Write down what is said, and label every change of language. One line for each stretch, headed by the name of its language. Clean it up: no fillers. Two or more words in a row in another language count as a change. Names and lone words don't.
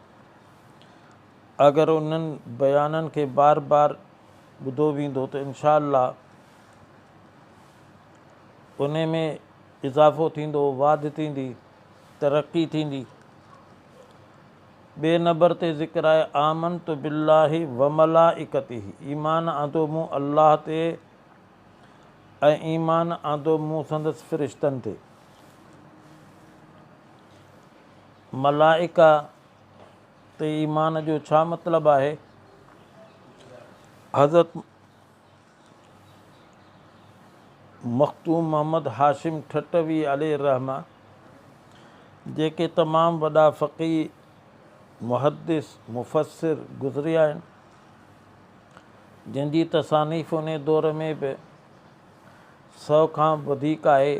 Sindhi: अगरि उन्हनि बयाननि खे बार बार ॿुधो वेंदो त
Arabic: إن شاء الله
Sindhi: उन में इज़ाफ़ो थींदो, वाध थींदी, तरक़ी थींदी। ॿिए नंबर ते ज़िक्र आहे
Arabic: آمنت بالله وملائكته.
Sindhi: ईमान आंदो मूं अल्लाह ते ऐं ईमान आंदो मूं संदसि फ़रिश्तनि ते। मलाइका ते ईमान जो छा मतिलबु आहे? हज़रत मख़तूम मोहम्मद हाशिम ठटवी
Arabic: عليه رحمة,
Sindhi: जेके तमामु वॾा फ़क़ीह, मुहद्दिस, मुफ़स्सिर गुज़रिया आहिनि, जंहिंजी तसानीफ़ उन दौर में बि 100 खां वधीक आहे।